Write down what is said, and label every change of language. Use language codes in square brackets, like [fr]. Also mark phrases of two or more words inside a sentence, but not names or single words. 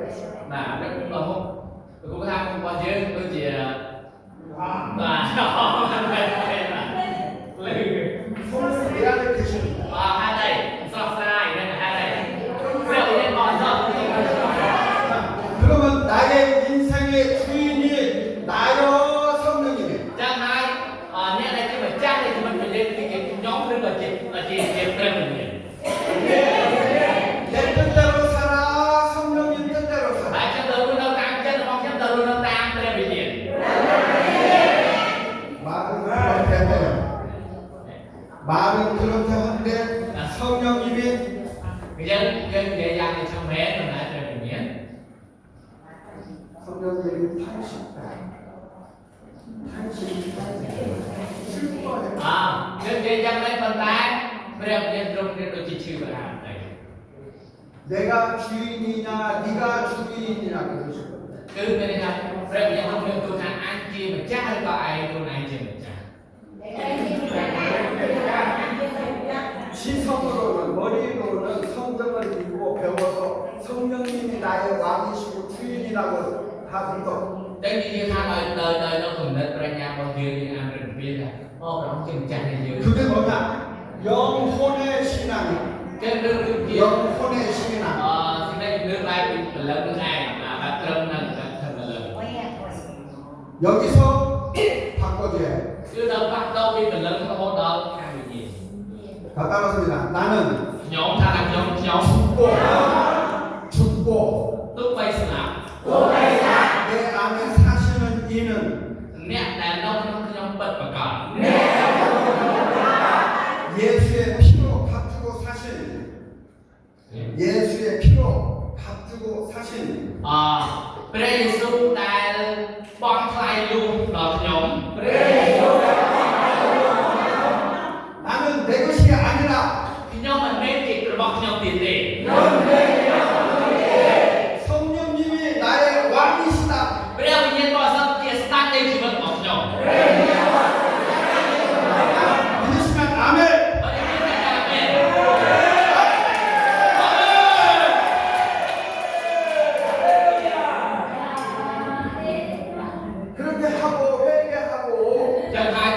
[km] បាទនេះបងគ្រូថារបស់យើងដូចជាបាទ [ko] 미안해 계십니다. [km] បាទហេតុអីស្រស់ស្រាយនឹងហេតុអីព្រះវិញ្ញាណបរិសុទ្ធ [ko] 그러면 나의 인생의 주인이 나여 성령님이 [km] ចាំហើយអ្នកដែលជាម្ចាស់នៃជីវិតរបស់យើងគឺខ្ញុំឬក៏ជាព្រះវិញ្ញាណ [ko] 내 뜻대로 살아 성령님 뜻대로 [km] ហើយ [ko] 살아 [km] ខ្ញុំទៅរស់នៅតាមចិត្តរបស់ខ្ញុំទៅរស់នៅតាមព្រះវិញ្ញាណ [ko] 말은 그렇게 한데 성령님이 [km] យើងនិយាយយ៉ាងនេះ참មែនមិនដែរព្រះវិញ្ញាណ [ko] 성령님이 탄식다 탄식이 슬퍼해 [km] យើងនិយាយយ៉ាងនេះប៉ុន្តែព្រះវិញ្ញាណទ្រង់មានដូចជាឈឺបារម្ភ [ko] 내가 주인이냐 네가 주인이냐 그러실 겁니다 [km] គឺមានន័យថាព្រះវិញ្ញាណទ្រង់មានទូថាអាចជាម្ចាស់ឬក៏ឯងខ្លួនឯងជាម្ចាស់ [ko] 지성으로는 머리로는 성경을 읽고 배워서 성령님이 나의 왕이시고 주인이라고 다 믿어 [km] តែនិយាយថាដោយនៅគំនិតប្រាជ្ញារបស់យើងអានព្រះគម្ពីរថាព្រះអង្គជាម្ចាស់នៃយើង [ko] 그게 뭐냐 영혼의 신앙이야 [km] គឺរឿងជា [ko] 영혼의 신앙 [km] สิ่ងដែលលើកឡើងពីព្រលឹងនឹងឯងបាទត្រឹមនឹងតែព្រលឹង [ko] 여기서 바꿔줘야 해 [km] គឺដល់បាក់ដល់ពីព្រលឹងរហូតដល់ខាងវិញ្ញាណ [ko] 다 따라서입니다 나는 [km] ខ្ញុំថាខ្ញុំ [ko] 죽고 [km] ទោះបីស្លាប់ [ko] 내 안에 사시는 이는 [km] អ្នកដែលនៅក្នុងខ្ញុំពិតប្រាកដ [ko] 예수의 피로 값주고 사신 예수의 피로 값주고 사신 [km] ព្រះយេស៊ូវដែលបង់ថ្លៃលួងដល់ខ្ញុំ [ko] 나는 내 것이 아니라 [km] ខ្ញុំមិនមែនជារបស់ខ្ញុំទៀតទេ [ko] 성령님이 나의 왕이시다 [km] ព្រះវិញ្ញាណបរិសុទ្ធជាស្ដេចនៃជីវិតរបស់ខ្ញុំ [ko] 믿으시면 아멘 [km] បើនិយាយថាមែន [ko] 그렇게 하고 회개하고 [km] ចឹង